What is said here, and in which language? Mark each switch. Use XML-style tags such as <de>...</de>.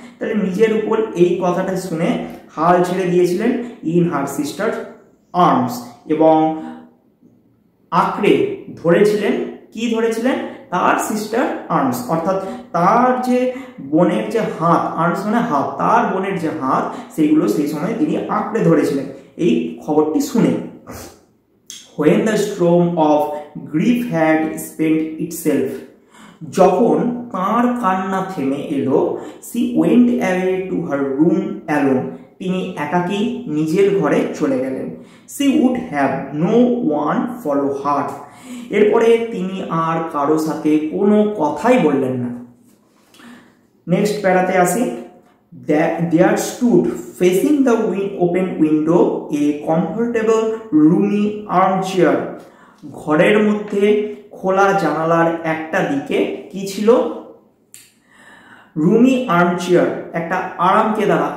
<bn>তাহলে নিজের উপর এই কথাটা শুনে হাল ছেড়ে দিয়েছিলেন</bn> <en>in her sister arms,</en> <bn>এবং আঁকড়ে ধরেছিলেন, কি ধরেছিলেন, তার সিস্টার আর্মস, অর্থাৎ তার যে বোনের যে হাত, আর্মস মানে হাত, তার বোনের যে হাত, সেইগুলো সেই সময় তিনি আঁকড়ে ধরেছিলেন এই খবরটি শুনে।</bn> <en>When the storm of grief had spent itself,</en> <bn>যখন তার কান্না থেমে এলো,</bn> <en>she went away to her room alone,</en> <bn>তিনি একাকী নিজের ঘরে চলে গেলেন।</bn> <en>she would have no one follow her,</en> <bn>এরপরে তিনি আর কারো সাথে কোনো কথাই বললেন না। নেক্সট প্যারাতে আসি।</bn> <en>There stood facing the open window a comfortable roomy armchair,</en> <bn>ঘরের মধ্যে খোলা জানালার একটা দিকে কি ছিল, রুমি আর্মচেয়ার, একটা আরামকেদারা।</bn>